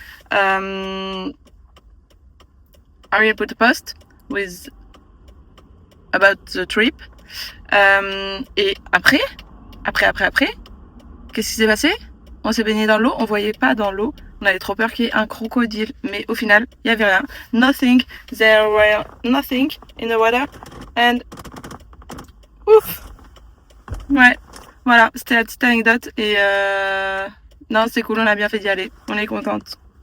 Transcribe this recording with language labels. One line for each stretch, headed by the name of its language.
English: I will put a post with about the trip.
French: Et après, qu'est-ce qui s'est passé? On s'est baigné dans l'eau, on voyait pas dans l'eau. On avait trop peur qu'il y ait un crocodile, mais au final, il y avait rien.
English: Nothing, there were nothing in the water, and ouf.
French: Ouais, voilà, c'était la petite anecdote et non, c'est cool, on a bien fait d'y aller. On est contente.